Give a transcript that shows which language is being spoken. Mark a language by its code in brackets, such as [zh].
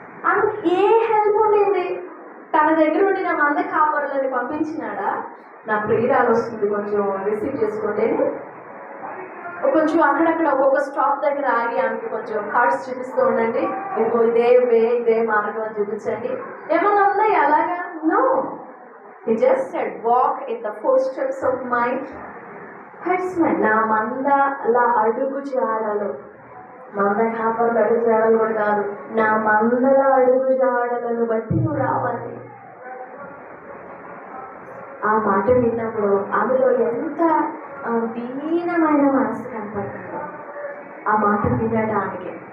[te] అందుకు ఏ హెల్ప్ ఉండింది? తన దగ్గర ఉండి నా మంద కాపరులని పంపించినాడా? నా ప్రియురాలు వస్తుంది, కొంచెం రిసీవ్ చేసుకోండి, కొంచెం అక్కడక్కడ ఒక్కొక్క స్టాప్ దగ్గర ఆగి ఆమెకి కొంచెం కార్డ్స్ చూపిస్తూ ఉండండి, ఇంకో ఇదే వే, ఇదే మార్గం అని చూపించండి. ఏమన్నా ఉందా అలాగా? No. [en] He just said, walk in the footsteps of my herdsmen. [te] నా మందల అడుగు జాడలు, మంద కాపర్లు అడుగు జాడలు కూడా కాదు, నా మందల అడుగు జాడలను బట్టి నువ్వు రావాలి. ఆ మాట విన్నప్పుడు ఆమెలో ఎంత దీనమైన మనసు కనపడుతుందో ఆ మాట వినడానికి.